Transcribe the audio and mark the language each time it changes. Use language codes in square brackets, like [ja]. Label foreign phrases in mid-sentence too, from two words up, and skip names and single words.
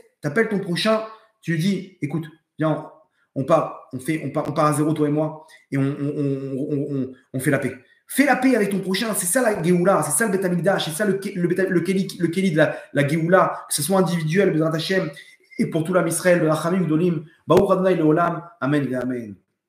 [fr] T'appelles ton prochain, tu lui dis, écoute, viens, on part à zéro, toi et moi, et on fait la paix. Fais la paix avec ton prochain, c'est ça la Géoula, c'est ça le [he] בית המקדש, [fr] c'est ça le Kéli de la Géoula, que ce soit individuel, [he] בעזרת השם, [fr] et pour tout l'âme Israël, [he] רחמים גדולים ברוך ה' לעולם אמן [fr] et Amen.